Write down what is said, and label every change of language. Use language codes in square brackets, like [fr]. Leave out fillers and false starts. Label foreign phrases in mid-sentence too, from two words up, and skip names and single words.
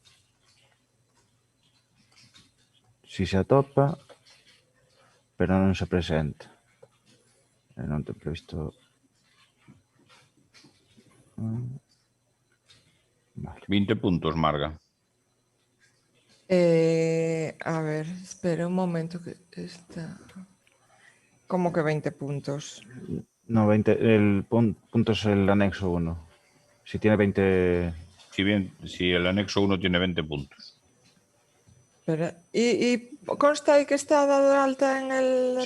[gl] Si se atopa, pero non se presenta. Non ten previsto... Vale. 20 puntos, Marga. [es] A ver, espera un momento que está... ¿Cómo que 20 puntos? No, 20, el punto es el anexo 1. Si tiene 20... Si el anexo 1 tiene 20 puntos. Espera, ¿y consta ahí que está dado de alta en el...